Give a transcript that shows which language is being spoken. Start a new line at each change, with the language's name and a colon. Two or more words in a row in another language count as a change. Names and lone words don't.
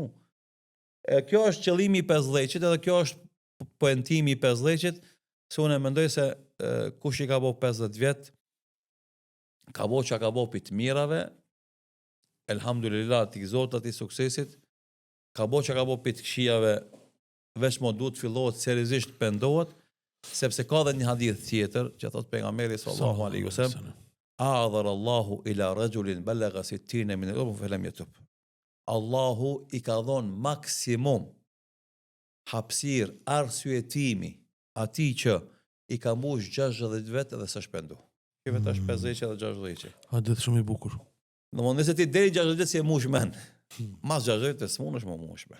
Albanian: E kjo është qëllimi I 50-qit, edhe kjo është poentimi I 50-qit, se unë mendoj se kush I ka bo 50 vjet, ka bo që ka bo për të mirave, elhamdulillah t'i Zotit I suksesit, ka bo që ka bo për të këshijave, veç mo duhet fillohet seriozisht pendohet, sepse ka dhe një hadith tjetër, që thot pejgamberi
Arabic: صلى الله عليه وسلم, أعذر الله إلى رجل بلغ 60 من العمر فلم يتب.
Albanian: Allahu I ka dhon maksimum hapësir arsyetimi atij që I ka mbush 60 vjet edhe s'është pendu. Kjo vetë është 50 edhe 60. Hadith shumë I bukur. Domthonë nëse ti deri 60 vjet si e mbush men, mas 60 vjet s'mundesh më mbush men.